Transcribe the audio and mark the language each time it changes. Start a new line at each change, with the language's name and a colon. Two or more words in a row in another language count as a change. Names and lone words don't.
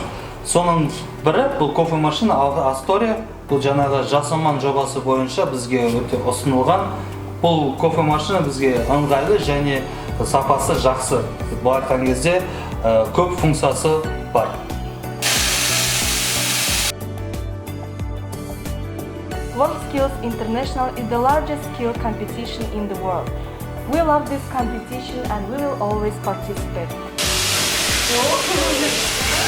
Kazakh: Соның бірі бұл кофе машина Astoria, бұл жаңағы жас маман жобасы бойынша бізге өте ұсынылған. Бұл кофе машина бізге ыңғайлы және сапасы жақсы. Бұл айтқан кезде көп функциясы бар.
English: WorldSkills International is the largest skill competition in the world. We love this competition and we will always participate.